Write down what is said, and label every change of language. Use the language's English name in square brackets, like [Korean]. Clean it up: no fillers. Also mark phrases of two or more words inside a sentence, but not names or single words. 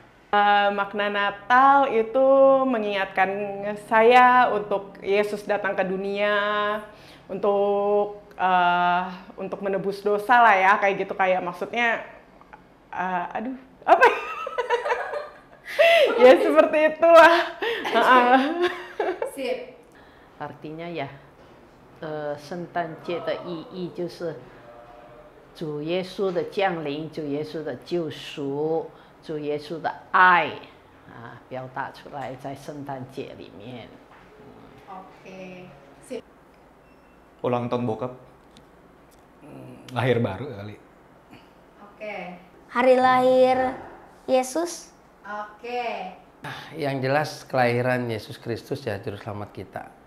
[Indonesian] Makna Natal itu mengingatkan saya untuk Yesus datang ke dunia untuk menebus dosa lah ya, kayak gitu, kayak maksudnya apa ya? Ya seperti itulah. Sip. Artinya ya, [Chinese] 圣诞节的意义就是主耶稣的降临，主耶稣的救赎，主耶稣的爱表达出来在圣诞节里面。 [Indonesian] Oke. Sip. Ulang tahun bokap. Lahir baru kali. Oke. Hari lahir Yesus. Oke. Yang jelas kelahiran Yesus Kristus ya, juru selamat kita.